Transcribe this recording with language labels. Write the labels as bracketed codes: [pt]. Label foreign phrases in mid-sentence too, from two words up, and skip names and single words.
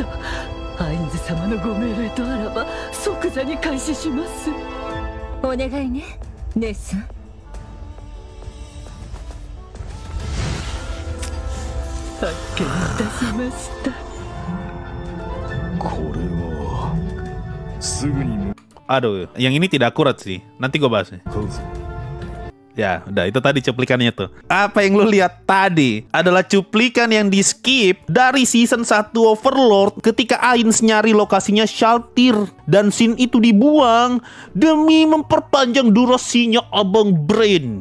[ja] アインズ様のご命令とあらば即座に開始します。お願いね、姉さん。発見いたしました。これはすぐに [id] Aduh, yang ini tidak akurat sih. Nanti gue bahas nih. [ja] 向かうぞ。 [id] Ya, udah itu tadi cuplikannya tuh. Apa yang lu lihat tadi adalah cuplikan yang di skip dari season 1 Overlord ketika Ainz nyari lokasinya Shaltir, dan scene itu dibuang demi memperpanjang durasinya Abang Brain.